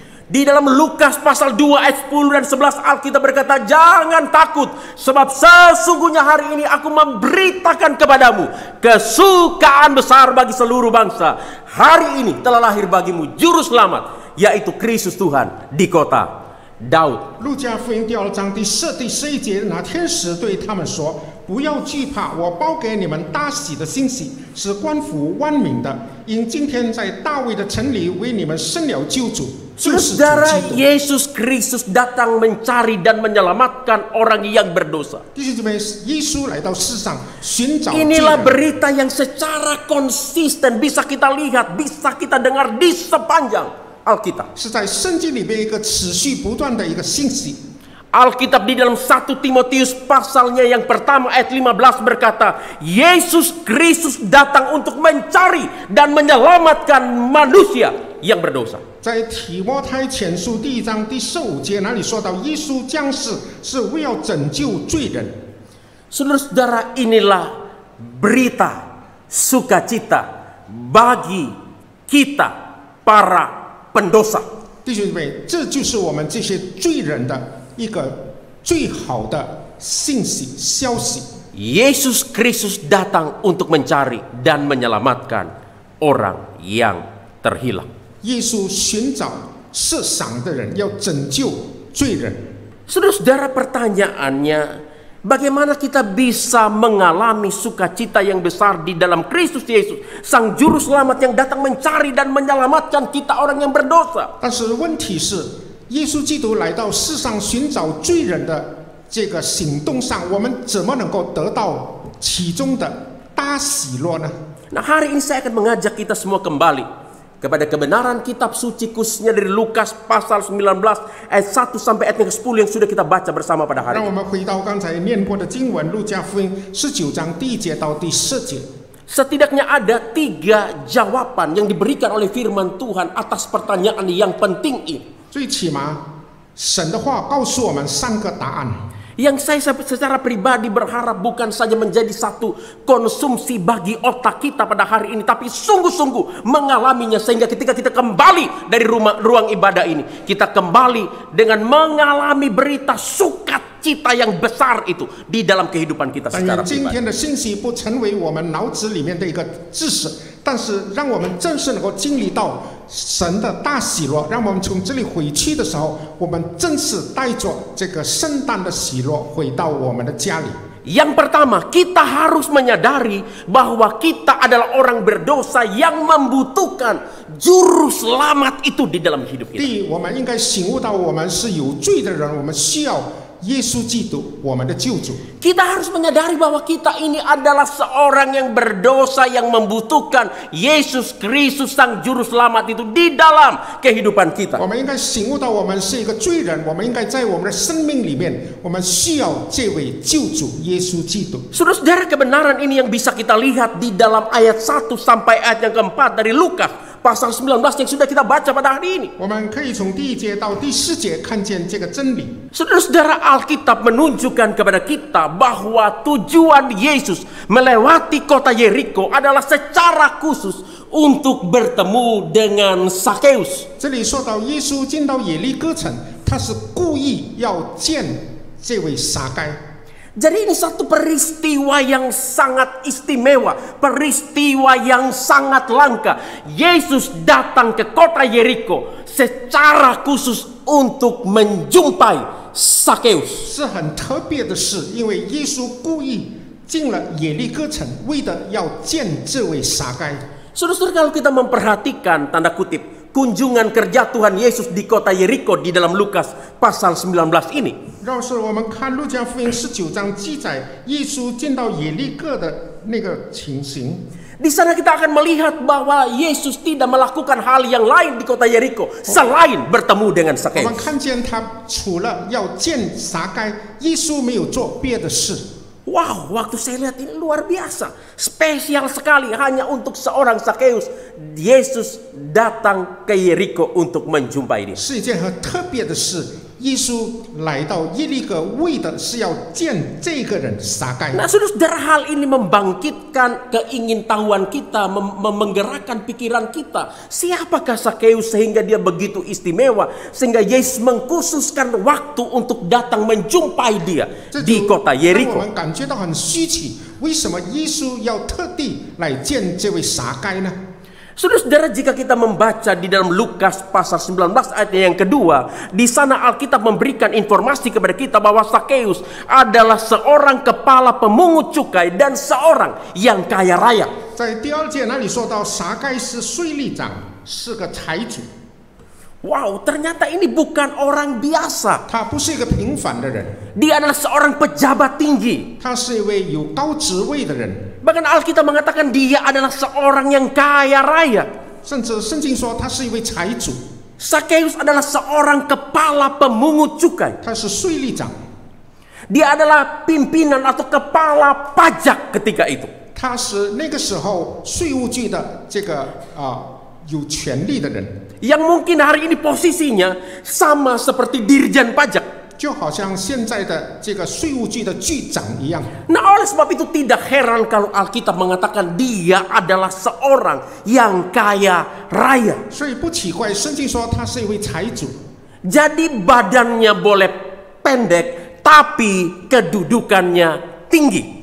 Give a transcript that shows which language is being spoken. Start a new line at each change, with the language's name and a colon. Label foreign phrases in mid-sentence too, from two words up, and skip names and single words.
Indonesian: Di dalam Lukas pasal 2 ayat 10 dan 11 Alkitab berkata, jangan takut, sebab sesungguhnya hari ini aku memberitakan kepadamu kesukaan besar bagi seluruh bangsa. Hari ini telah lahir bagimu juru selamat, yaitu Kristus Tuhan di kota Daud.
Chinese: 路加福音第2章第11节，那天使对他们说：“不要惧怕，我报给你们大喜的信息，是关乎万民的。因今天在大卫的城里为你们生了救主，就是主
Indonesian: Saudara,
Chinese: 基督。”
Indonesian: Yesus Kristus datang mencari dan menyelamatkan orang yang berdosa.
Chinese: 弟兄姊妹，耶稣来到世上寻找罪
Indonesian: Inilah
Chinese: 人。
Indonesian: berita yang secara konsisten bisa kita lihat, bisa kita dengar di sepanjang Alkitab.
Chinese: 是在圣经里面一个持续不断的一个信息。
Indonesian: Alkitab di dalam 1 Timotius pasalnya yang pertama ayat 15 berkata, Yesus Kristus datang untuk mencari dan menyelamatkan manusia yang berdosa.
Chinese: 在提摩太前书第1章第15节那里说到，耶稣降世是为要拯救罪人。
Indonesian: Saudara-saudara, inilah berita sukacita bagi kita para pendosa.
Chinese: 弟兄姊妹，这就是我们这些罪人的一个最好的信息消息。
Indonesian: Yesus Kristus datang untuk mencari dan menyelamatkan orang yang terhilang.
Chinese: 耶稣寻找世上的人，要拯救罪人。
Indonesian: Saudara-saudara, pertanyaannya, bagaimana kita bisa mengalami sukacita yang besar di dalam Kristus Yesus, Sang Juru Selamat yang datang mencari dan menyelamatkan kita orang yang berdosa?
Chinese: 但是问题是，耶稣基督来到世上寻找罪人的这个行动上，我们怎么能够得到其中的大喜乐呢？
Indonesian: Nah, hari ini saya akan mengajak kita semua kembali kepada kebenaran kitab suci, khususnya dari Lukas pasal 19 ayat 1 sampai ayat yang ke-10 yang sudah kita baca bersama pada hari
Chinese: 让我
Indonesian: ini.
Chinese: 们回到刚才念过的经文，路加福音19章第1节到第10节。
Indonesian: Setidaknya ada 3 jawaban yang diberikan oleh firman Tuhan atas pertanyaan yang penting ini.
Chinese: 最起码，神的话告诉我们3个答案。
Indonesian: Yang saya secara pribadi berharap bukan saja menjadi satu konsumsi bagi otak kita pada hari ini, tapi sungguh-sungguh mengalaminya, sehingga ketika kita kembali dari ruang ibadah ini, kita kembali dengan mengalami berita sukacita yang besar itu di dalam kehidupan kita
Chinese: 但
Indonesian: secara
Chinese: 愿今
Indonesian: pribadi.
Chinese: 天的信息不成为我们脑子里面的一个知识，但是让我们正式能够经历到神的大喜乐。让我们从这里回去的时候，我们正式带着这个圣诞的喜乐回到我们的家里。
Indonesian: Yang pertama, kita harus menyadari bahwa kita adalah orang berdosa yang membutuhkan juru selamat itu di dalam hidup kita.
Chinese: 第一，我们应该醒悟到我们是有罪的人，我们需要耶稣基督，我们的救主。
Indonesian: Kita harus menyadari bahwa kita ini adalah seorang yang berdosa yang membutuhkan Yesus Kristus Sang Juru Selamat itu di dalam kehidupan kita.
Chinese: 我们应该醒悟到我们是一个罪人，我们应该在我们的生命里面，我们需要这位救主耶稣基督。
Indonesian: Saudara-saudara, kebenaran ini yang bisa kita lihat di dalam ayat 1 sampai ayat yang keempat dari Lukas pasal 19 yang sudah kita baca pada hari ini.
Chinese: 我们可以从第1节到第10节看见这个真理。
Indonesian: Saudara-saudara, Alkitab menunjukkan kepada kita bahwa tujuan Yesus melewati kota Yeriko adalah secara khusus untuk bertemu dengan Sakeus.
Chinese: 这里说到耶稣进到耶利哥城，他是故意要见这位撒该。
Indonesian: Jadi ini satu peristiwa yang sangat istimewa, peristiwa yang sangat langka. Yesus datang ke kota Yeriko secara khusus untuk menjumpai Sakeus.
Chinese: 是很特别的事，因为耶稣故意进了耶利哥城，为的要见这位撒该。
Indonesian: Saudara-saudara, kalau kita memperhatikan tanda kutip kunjungan kerja Tuhan Yesus di kota Yeriko di dalam Lukas pasal 19 ini,
Chinese: 要是我们看路加福音19章记载耶稣进到耶利哥的那个情形，
Indonesian: di sana kita akan melihat bahwa Yesus tidak melakukan hal yang lain di kota Yeriko selain bertemu dengan
Chinese: 我们
Indonesian: Sakeus.
Chinese: 看见他除了要见撒该，耶稣没有做别的事。
Indonesian: Wow, waktu saya lihat ini luar biasa, spesial sekali hanya untuk seorang Sakeus. Yesus datang ke Yeriko untuk menjumpai dia.
Chinese: 是一件很特别的事。耶稣来到耶利哥，为的是要见这个人撒该。
Indonesian: Nah, saudara, hal ini membangkitkan keingintahuan kita, menggerakkan pikiran kita. Siapakah Sakeus sehingga dia begitu istimewa, sehingga Yesus mengkhususkan waktu untuk datang menjumpai dia di kota
Chinese: 让我
Indonesian: Yeriko.
Chinese: 们感觉到很稀奇，为什么耶稣要特地来见这位撒该呢？
Indonesian: Saudara-saudara, jika kita membaca di dalam Lukas pasal 19 ayat yang kedua, di sana Alkitab memberikan informasi kepada kita bahwa Sakeus adalah seorang kepala pemungut cukai dan seorang yang kaya raya.
Chinese: 在第2节那里说到，撒该是税吏长，是个财主。
Indonesian: Wow, ternyata ini bukan orang biasa.
Chinese: 他不是一个平凡的人，
Indonesian: Dia adalah seorang pejabat tinggi.
Chinese: 他是一位有高职位的人。
Indonesian: Bahkan Alkitab mengatakan dia adalah seorang yang kaya raya.
Chinese: 甚至圣经说他是一位财主，
Indonesian: Sakeus adalah seorang kepala pemungut cukai.
Chinese: 他是税吏长，
Indonesian: Dia adalah pimpinan atau kepala pajak ketika itu.
Chinese: 他是那个时候税务局的这个有权利的人，
Indonesian: Yang mungkin hari ini posisinya sama seperti dirjen pajak.
Chinese: 就好像现在的这个税务局的局长一样。
Indonesian: Nah, oleh sebab itu tidak heran kalau Alkitab mengatakan dia adalah seorang yang kaya raya.
Chinese: 所以不奇怪，圣经说他是一位财主。
Indonesian: Jadi badannya boleh pendek, tapi kedudukannya tinggi.